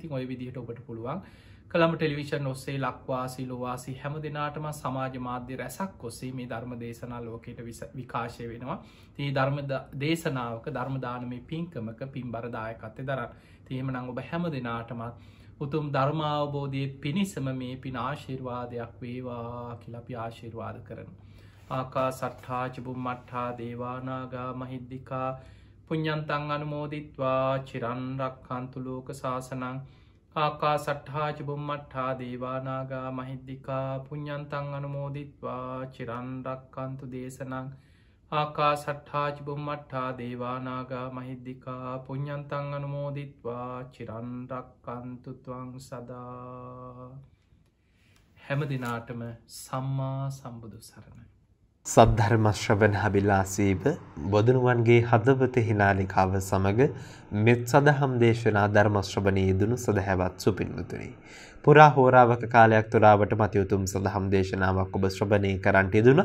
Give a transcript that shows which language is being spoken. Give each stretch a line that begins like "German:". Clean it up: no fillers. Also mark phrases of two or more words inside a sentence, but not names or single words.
Sinhala: ඉතින් ওই විදිහට ඔබට පුළුවන් කළම්බ ටෙලිවිෂන් ඔස්සේ ලක්වාසී ලෝවාසී හැම දිනාටම සමාජ මාධ්‍ය රැසක් ඔස්සේ මේ ධර්ම දේශනා ලෝකයට විකාශය වෙනවා. මේ ධර්ම දේශනාවක ධර්ම දානමේ පින්කමක පින්බර දායකත්වය දරන. ඉතින් එහෙමනම් ඔබ හැම දිනාටම උතුම් ධර්මාවබෝධයේ පිණිසම මේ පින ආශිර්වාදයක් වේවා කියලා අපි ආශිර්වාද කරනවා.
Pali: ආකාසට්ඨා ච බුම්මට්ඨා දේවා නාග මහිද්దికා පුඤ්ඤන්තං අනුමෝදිත්වා චිරන් රක්ඛන්තු ලෝක සාසනං ආකාසට්ඨා ච බුම්මට්ඨා දේවා නාග මහිද්దికා පුඤ්ඤන්තං අනුමෝදිත්වා චිරන් රක්ඛන්තු දේශනං ආකාසට්ඨා ච බුම්මට්ඨා දේවා නාග මහිද්దికා පුඤ්ඤන්තං අනුමෝදිත්වා චිරන් රක්ඛන්තු ත්වං සදා.
Sinhala: හැම දිනාටම සම්මා සම්බුදු සරණයි. සද්ධර්ම ශ්‍රවණාබිලාසීව බොදුනුවන්ගේ හදවත හිනාලිකාව සමග මෙත් සදහම් දේශනා ධර්ම ශ්‍රවණයේ දුණු සදහැවත් සුපින්වතුනි. පුරා හෝරාවක කාලයක් තුරාවට මති උතුම් සදහම් දේශනාවක් ඔබ ශ්‍රවණය කරන්නට යෙදුණා.